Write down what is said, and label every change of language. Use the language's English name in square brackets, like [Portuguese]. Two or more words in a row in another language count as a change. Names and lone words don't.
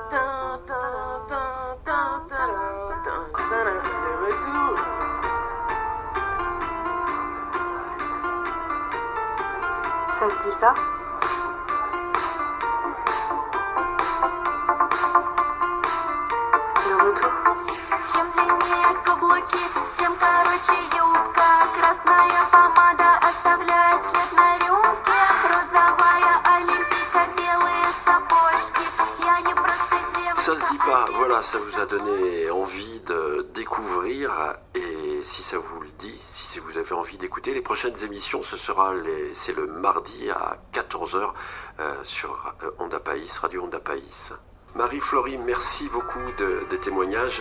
[French] Le retour. Ça se dit pas? Le retour. [Russian] Чем длиннее каблуки, тем короче юбка. Красная помада оставляет след на рюмке. Розовая олимпийка, белые сапожки. Я не просто девушка. [French] Ça se dit pas, voilà, ça vous a donné envie de découvrir, et si ça vous le dit, si vous avez envie d'écouter, les prochaines émissions, c'est le mardi à 14h sur Onda País, Radio Onda País. Marie-Florie, merci beaucoup des témoignages.